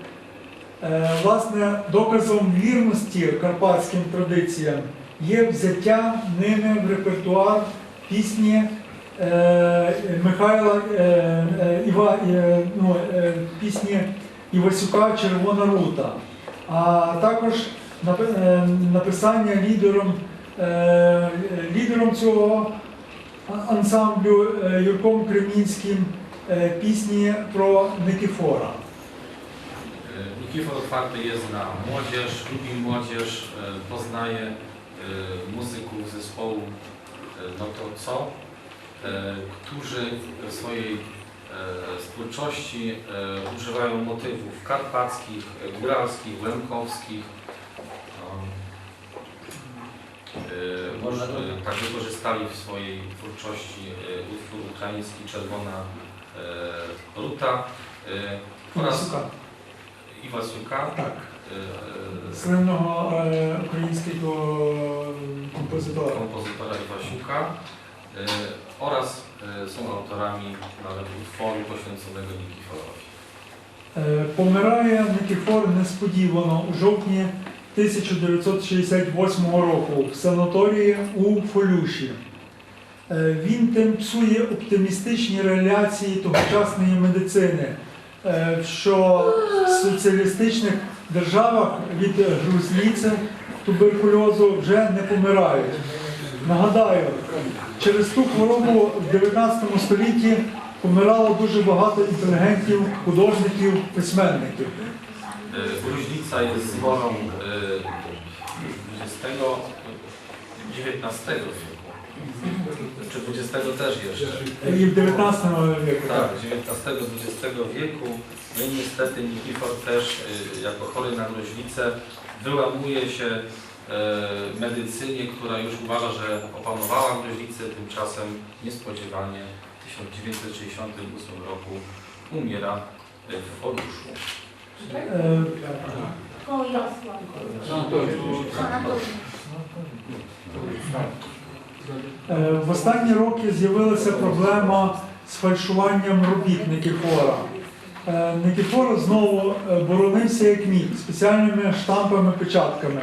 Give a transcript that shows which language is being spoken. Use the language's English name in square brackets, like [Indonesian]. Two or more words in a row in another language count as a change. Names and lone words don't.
[Ukrainian] Власне, доказом вірності карпатським традиціям є взяття ними в репертуар пісні пісні Івасюка «Червона рута», а також написання лідером цього ансамблю Юрком Кремінським пісні про Никифора. [Polish] Nikifor otwarty jest na młodzież, lubi młodzież, poznaje muzyków zespołu No to co, którzy w swojej twórczości używają motywów karpackich, góralskich, łemkowskich. Tak wykorzystali w swojej twórczości utwór ukraiński Czerwona Ruta oraz Івасюка, [Ukrainian] так, сильного українського композитора [Polish] Івасюка oraz są autorami nawet utworu poświęconego Nikiforowi. [Ukrainian] Помирає Никифор несподівано у жовтні 1968 року в санаторії у Фолюші. Він тим псує оптимістичні реляції тогочасної медицини, що в соціалістичних державах від грузліця, туберкульозу вже не помирають. Нагадаю, через ту хворобу в 19 столітті помирало дуже багато інтелігентів, художників, письменників. [Polish] Gruźnica jest zborą XIX wieku, czy XX też jeszcze. [Ukrainian] І в 19 віку. [Polish] Tak, XIX-XX wieku. No i niestety Nikifor też jako chory na gruźlicę wyłamuje się medycynie, która już uważa, że opanowała gruźlicę, tymczasem niespodziewanie w 1968 roku umiera w Oruszu. Koło Jarosław. [Ukrainian] В останні роки з'явилася проблема з фальшуванням робіт Никифора. Никифор знову боронився як міг, спеціальними штампами, печатками.